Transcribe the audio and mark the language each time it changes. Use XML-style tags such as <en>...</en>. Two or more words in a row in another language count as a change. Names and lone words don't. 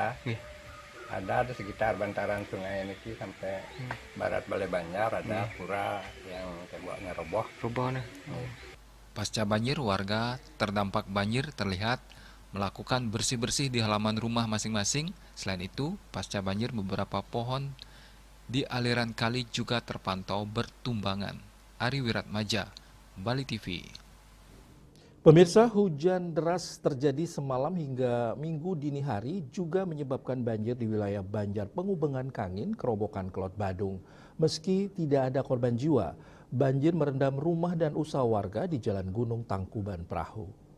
<id>Ada di sekitar bantaran sungai ini sampai barat Balai Banjar ada pura yang temboknya roboh. Pasca banjir, warga terdampak banjir terlihat melakukan bersih-bersih di halaman rumah masing-masing. Selain itu, pasca banjir beberapa pohon di aliran kali juga terpantau bertumbangan. Ari Wiratmaja, Bali TV. Pemirsa, hujan deras terjadi semalam hingga Minggu dini hari juga menyebabkan banjir di wilayah Banjar Pengubengan Kangin, Kerobokan Klot, Badung. Meski tidak ada korban jiwa, banjir merendam rumah dan usaha warga di Jalan Gunung Tangkuban Perahu.</id>